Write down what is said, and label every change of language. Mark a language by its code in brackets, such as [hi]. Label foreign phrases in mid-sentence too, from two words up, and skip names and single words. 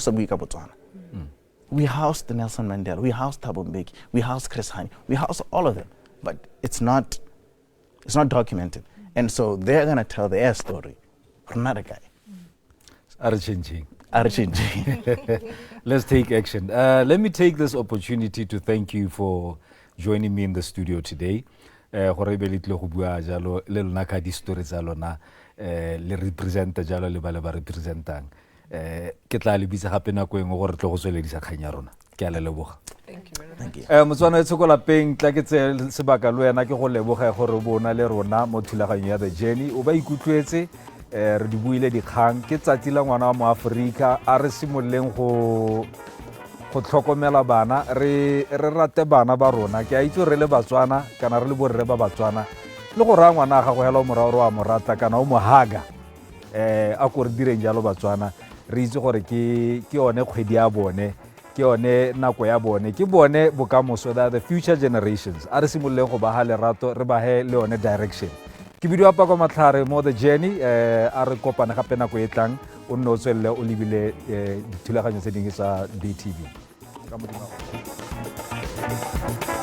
[en] We housed Nelson Mandela, we housed Thabo Mbeki, we housed Chris Hani, we housed all of them, but it's not documented. And so they're going to tell their story. Not a guy. Let's take action. Let me take this opportunity to thank you for joining me in the studio today. [tn] Le representa jalo le ba le ba representang. Ke tla le bitsa gape nako engwe gore tle go tsweledisa kgang ya rona. Ke a le leboga. [en] Thank you very much. Thank you. [tn] Motswana e tshokola peng tla ke tse sebaka le wena ke go leboga gore bona le rona mo thulaganyo ya The Journey o ba ikutlwetse re di buile dikgang ke tsatsi la ngwana wa moAforika a re simolleng go tlhokomela bana re rate bana ba rona ke a itse re le Batswana kana re le borre ba Batswana le go ra ngwana ga go hela o morao wa morata kana o mohaga a go re direng jalo Batswana re itse gore ke one kgwedi ya bone ke one nako ya bone ke bone bokamoso [en] the future generations [tn] a re simolleng go ba ha lerato re ba he le [en] one direction [tn] ke bidio apa kwa matlhare mo The Journey a re kopana gape nako e tlang o nne o tswelle o lebile dithulaganyo tse dingwe tsa DTV ka modimo